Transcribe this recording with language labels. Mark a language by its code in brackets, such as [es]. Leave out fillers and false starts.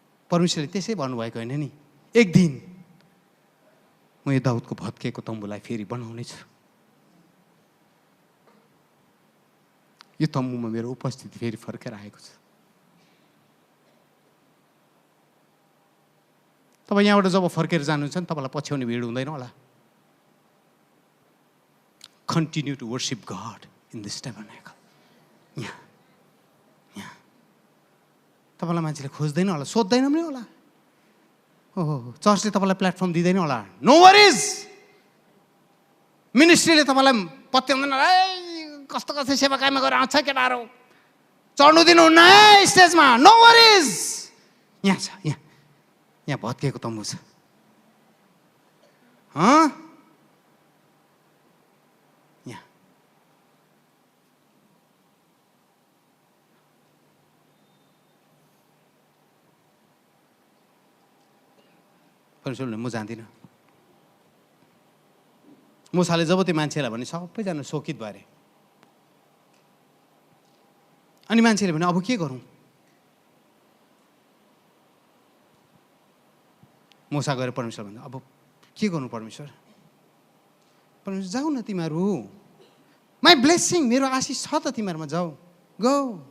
[ne] परमेश्वरले त्यसै भन्नुभएको होइन नि, एक दिन म यो दाउदको भत्केको तम्बुलाई फेरि बनाउने छु, यो तम्बुमा मेरो उपस्थिति फेरि फर्केर आएको छ। तपाईँ यहाँबाट जब फर्केर जानुहुन्छ नि, तपाईँलाई पछ्याउने भिड हुँदैन होला। [en] Continue to worship God in this tabernacle. [ne] यहाँ यहाँ तपाईँलाई मान्छेले खोज्दैन होला, सोध्दैन पनि होला, ओहो चर्चले तपाईँलाई प्लेटफर्म दिँदैन होला, [en] No worries. [ne] मिनिस्ट्रीले तपाईँलाई पत्याउँदैन, ए कस्तो कस्तो सेवाकायमा गएर आउँछ केटाहरू, चढ्नु दिनुहुन्न है स्टेजमा, [en] No worries. [ne] यहाँ छ, यहाँ यहाँ भत्किएको तम्बु छ। यहाँ परमेश्वरले म जान्दिनँ। मुसाले जब त्यो मान्छेलाई भने सबैजना शोकित भए। अनि मान्छेले भने अब के गरौँ? मुसा गएर परमेश्वर भन्दा अब के गर्नु परमेश्वर? परमेश्वर जाऊ न तिमीहरू, [en] my blessing, [ne] मेरो आशिष छ त तिमीहरूमा, जाऊ गो।